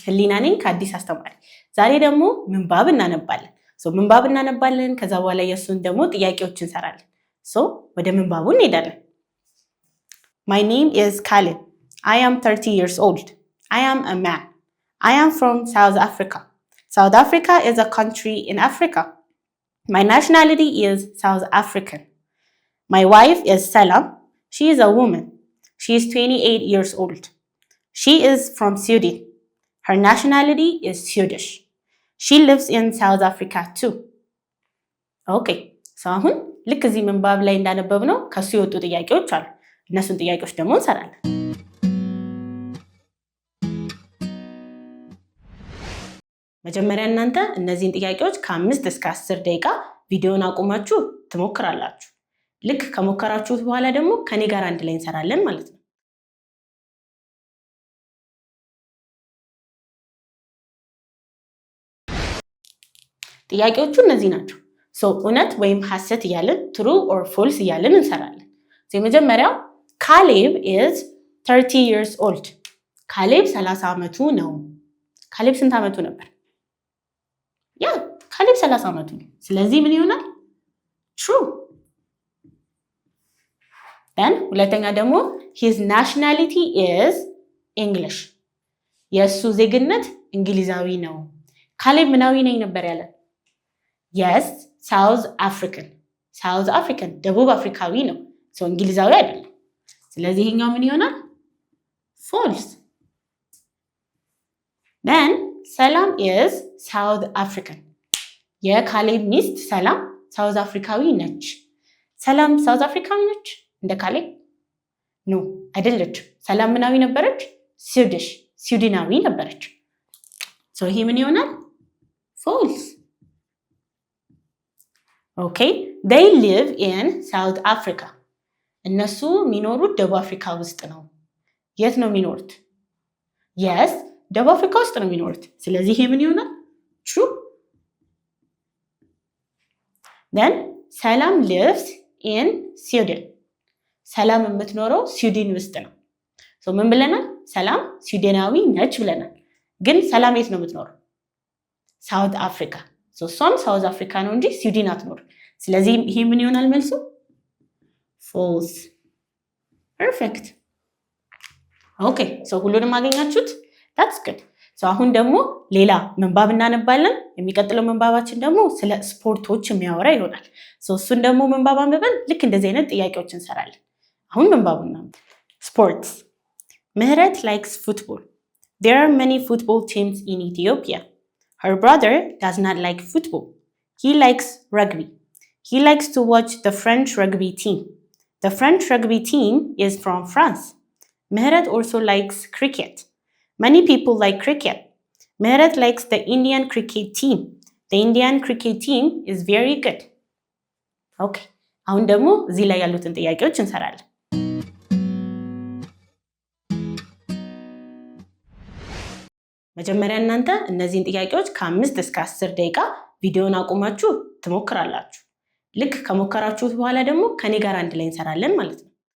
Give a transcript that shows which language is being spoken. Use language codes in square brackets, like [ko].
[am] ህሊና ነኝ ከአዲስ አስተማሪ። ዛሬ ደግሞ ምንባብ እናነባለን። ምንባብ እናነባለን። ከዛ በኋላ የሱን ደግሞ ጥያቄዎች እንሰራለን። ወደ ምንባቡ እንሄዳለን። [en] My name is Khalid. I am 30 years old. I am a man. I am from South Africa. South Africa is a country in Africa. My nationality is South African. My wife is Salam. She is a woman. She is 28 years old. She is from Sweden. Her nationality is Swedish. She lives in South Africa too. Okay. [am] አሁን ልክ እዚህ ምንባብ ላይ እንዳነበብነው ከሱ የወጡ ጥያቄዎች አሉ። እነሱን ጥያቄዎች ደግሞ እንሰራለን። መጀመሪያ እናንተ እነዚህን ጥያቄዎች ከ5 እስከ 10 ደቂቃ ቪዲዮን አቁማችሁ ትሞክራላችሁ። ልክ ከሞከራችሁት በኋላ ደግሞ ከኔ ጋር አንድ ላይ እንሰራለን ማለት ነው። ጥያቄዎቹ እነዚህ ናቸው። እውነት ወይም ሐሰት እያልን [en] true or false [am] እያልን እንሰራለን። የመጀመሪያው ካሌብ [en] is 30 years old. [am] ካሌብ 30 ዓመቱ ነው። ካሌብ ስንት ዓመቱ ነበር? ካሌብ 30 ዓመቱ ነው። ስለዚህ ምን ይሆናል? true. [en] then [am] ሁለተኛ ደግሞ [en] his nationality is English. [am] የሱ ዜግነት እንግሊዛዊ ነው። ካሌብ ምናዊ ነኝ ነበር ያለ? [en] yes, South African. South African [am] ደቡብ አፍሪካዊ ነው። እንግሊዛዊ አይደለም። ስለዚህ ይሄኛው ምን ይሆናል? [en] false. then ሰላም is South African. [am] የካሌብ ሚስት ሰላም ሳውዝ አፍሪካዊ ነች። ሰላም ሳውዝ አፍሪካዊ ነች እንደ ካሌብ? ኖ አይደለችም። ሰላም ምናዊ ነበረች? ስዊድናዊ ነበረች። ይሄ ምን ይሆናል? false. [en] okay, they live in South Africa. [am] እነሱ የሚኖሩት ደቡብ አፍሪካ ውስጥ ነው። የት ነው የሚኖሩት? yes, ደቡብ አፍሪካ ውስጥ ነው የሚኖሩት። ስለዚህ ይሄ ምን ይሆናል? [en] true. then ሰላም lives in Sweden. [am] ሰላም የምትኖረው ስዊድን ውስጥ ነው። ምን ብለናል? ሰላም ስዊድናዊ ነች ብለናል። ግን ሰላም የት ነው የምትኖረው? ሳውት አፍሪካ። እሷም ሳውዝ አፍሪካ ነው እንጂ ስዊድን አትኖር። ስለዚህ ይሄ ምን ይሆናል መልሱ? false. perfect. okay, ሁሉንም አገኛችሁት? [en] that's good. [am] አሁን ደግሞ ሌላ ምንባብ እናነባለን። የሚቀጥለው ምንባባችን ደግሞ ስለ ስፖርቶች የሚያወራ ይሆናል። እሱን ደግሞ ምንባብ አንብበን ልክ እንደዚህ አይነት ጥያቄዎች እንሰራለን። አሁን ምንባቡን ነው። sports. [en] ምህረት likes football. There are many football teams in Ethiopia. Her brother does not like football. He likes rugby. He likes to watch the French rugby team. The French rugby team is from France. Mehret also likes cricket. Many people like cricket. Mehret likes the Indian cricket team. The Indian cricket team is very good. Okay. [am] አሁን ደግሞ እዚህ ላይ ያሉትን ጥያቄዎች እንሰራለን። መጀመሪያ እናንተ እነዚህን ጥያቄዎች ከ5 እስከ 10 ደቂቃ ቪዲዮን አቁማችሁ ትሞክራላችሁ። ልክ ከሞከራችሁት በኋላ ደግሞ ከኔ ጋር አንድ ላይ እንሰራለን ማለት ነው።